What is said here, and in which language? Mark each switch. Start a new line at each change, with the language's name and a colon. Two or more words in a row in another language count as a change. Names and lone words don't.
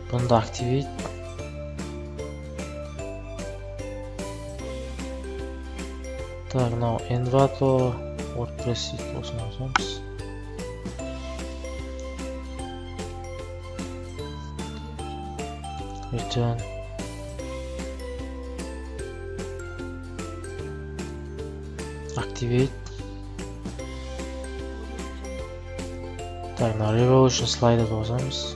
English: Sound Activate.
Kazakh: Так, мынау Envato WordPress дейді, осыны қосамыз.
English: Return. Activate.
Kazakh: Так, мына Revolution слайды қосамыз.